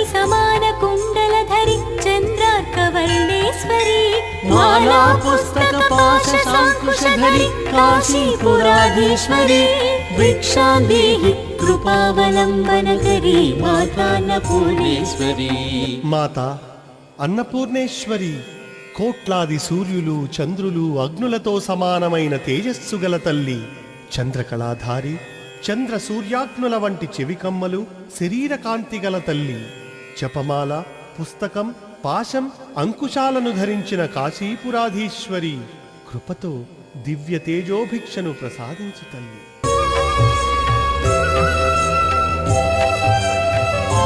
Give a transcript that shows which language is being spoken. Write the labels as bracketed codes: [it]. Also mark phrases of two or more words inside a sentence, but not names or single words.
[sa] समान कुण्डलधरी चन्द्रार्कवर्णेश्वरी माला पुस्तक पाश सांकुशधरी काशीपुराधीश्वरी भिक्षा देहि कृपावलंबन करी माता अन्नपूर्णेश्वरी. [te] మాత అన్నపూర్ణేశ్వరి, కోట్లాది సూర్యులు, చంద్రులు, అగ్నులతో సమానమైన తేజస్సు గల తల్లి, చంద్రకళాధారి, చంద్ర సూర్యాగ్నుల వంటి చెవికమ్మలు, శరీర కాంతి గల తల్లి, జపమాల, పుస్తకం, పాశం, అంకుశాలను ధరించిన కాశీపురాధీశ్వరి, కృపతో దివ్య తేజోభిక్షను ప్రసాదించు తల్లి.